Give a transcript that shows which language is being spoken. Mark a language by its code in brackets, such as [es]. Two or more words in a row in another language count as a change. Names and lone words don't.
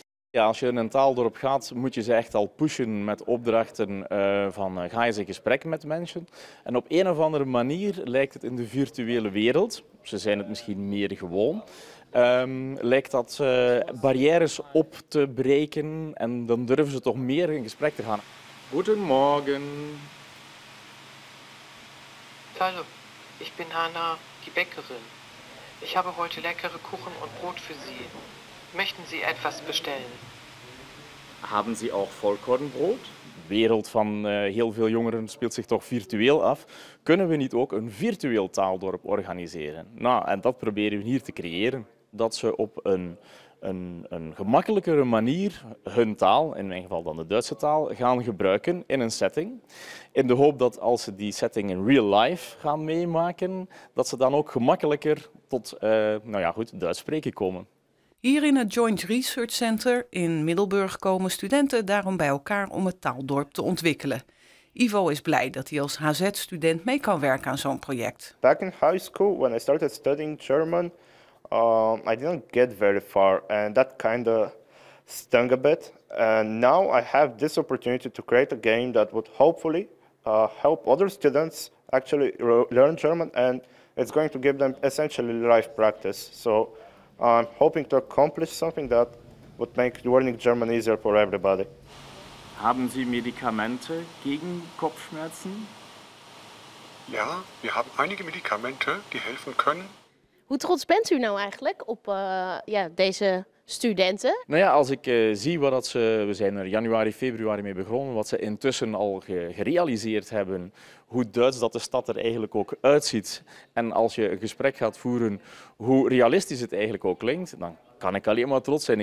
[nl] Ja, als je in een taaldorp gaat, moet je ze echt al pushen met opdrachten van ga eens in gesprek met mensen. En op een of andere manier lijkt het in de virtuele wereld, ze zijn het misschien meer gewoon, lijkt dat barrières op te breken en dan durven ze toch meer in gesprek te gaan. Goedemorgen. [de] Hallo, ich bin Hanna, die Bäckerin. Ich habe heute leckere Kuchen und Brot für Sie. Möchten Sie etwas bestellen? Haben Sie auch Vollkornbrot? [nl] De wereld van heel veel jongeren speelt zich toch virtueel af. Kunnen we niet ook een virtueel taaldorp organiseren? Nou, en dat proberen we hier te creëren. Dat ze op een gemakkelijkere manier hun taal, in mijn geval dan de Duitse taal, gaan gebruiken in een setting. In de hoop dat als ze die setting [en] in real life [nl] gaan meemaken, dat ze dan ook gemakkelijker tot Duits spreken komen. Hier in het Joint Research Center in Middelburg komen studenten daarom bij elkaar om het taaldorp te ontwikkelen. Ivo is blij dat hij als HZ-student mee kan werken aan zo'n project. [en] Back in high school, when I started studying German, I didn't get very far, and that kind of stung a bit. And now I have this opportunity to create a game that would hopefully help other students actually learn German, and it's going to give them essentially life practice. So I'm hoping to accomplish something that would make learning German easier for everybody. [de] Haben Sie Medikamente gegen Kopfschmerzen? Ja, wir haben einige Medikamente die helfen können. [nl] Hoe trots bent u nou eigenlijk op deze studenten? Nou ja, als ik zie wat we zijn er januari, februari mee begonnen, wat ze intussen al gerealiseerd hebben, hoe Duits dat de stad er eigenlijk ook uitziet. En als je een gesprek gaat voeren, hoe realistisch het eigenlijk ook klinkt, dan kan ik alleen maar trots zijn.